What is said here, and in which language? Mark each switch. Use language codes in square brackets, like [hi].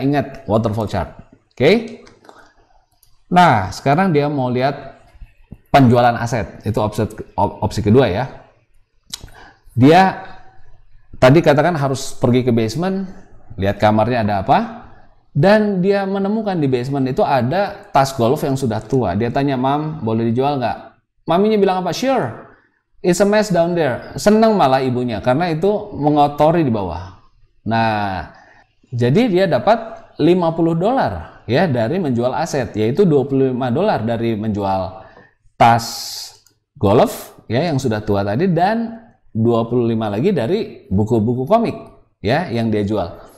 [id] Ingat waterfall chart, oke. Nah sekarang dia mau lihat penjualan aset, itu opsi kedua, ya. Dia tadi katakan harus pergi ke basement, lihat kamarnya ada apa, dan dia menemukan di basement itu ada tas golf yang sudah tua. Dia tanya, "Mam, boleh dijual nggak?" Maminya bilang apa? [en] "Sure, it's a mess down there." [id] Senang malah ibunya, karena itu mengotori di bawah. Nah, jadi dia dapat $50, ya, dari menjual aset, yaitu $25 dari menjual tas golf, ya, yang sudah tua tadi, dan 25 lagi dari buku-buku komik, ya, yang dia jual.